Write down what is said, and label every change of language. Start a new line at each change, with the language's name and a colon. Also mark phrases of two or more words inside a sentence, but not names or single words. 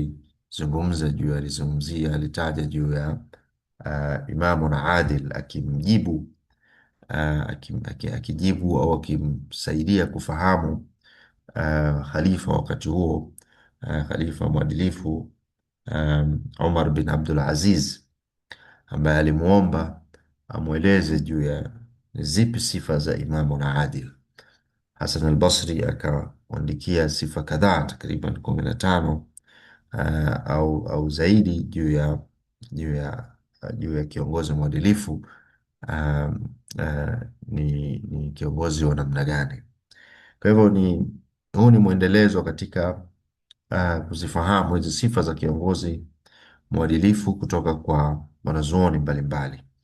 Swahili: alitaja juu ya
Arabic: إمام عادل,
Swahili: akimjibu akijibu au akimsaidia kufahamu khalifa wakati huo, khalifa mwadilifu Umar bin Abdul Aziz, ambaye alimuomba amweleze juu ya zipi sifa za
Arabic: إمام عادل.
Swahili: Hasan al-Basri akamwandikia sifa kadhaa, takriban 15 au zaidi juu ya kiongozi mwadilifu. Ni kiongozi wa namna gani? Kwa hivyo huu ni mwendelezo katika kuzifahamu hizi sifa za kiongozi mwadilifu kutoka kwa wanazuoni mbalimbali.